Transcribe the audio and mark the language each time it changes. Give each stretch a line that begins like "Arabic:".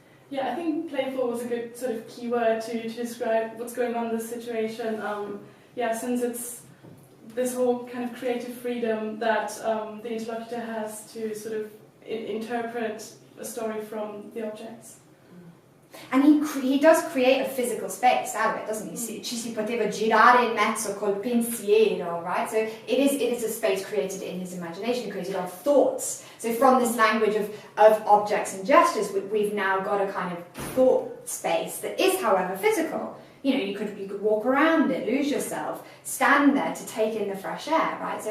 English: Yeah, I think playful was a good sort of keyword to describe what's going on in this situation. Since it's this whole kind of creative freedom that the interlocutor has to sort of interpret a story from the objects. And he does create a physical space out of it, doesn't he?
Italian: Ci si poteva girare in mezzo col pensiero,
English: right? So it is a space created in his imagination, created of thoughts. So from this language of objects and gestures, we've now got a kind of thought space that is, however, physical. You know, you could walk around it, lose yourself, stand there to take in the fresh air, right?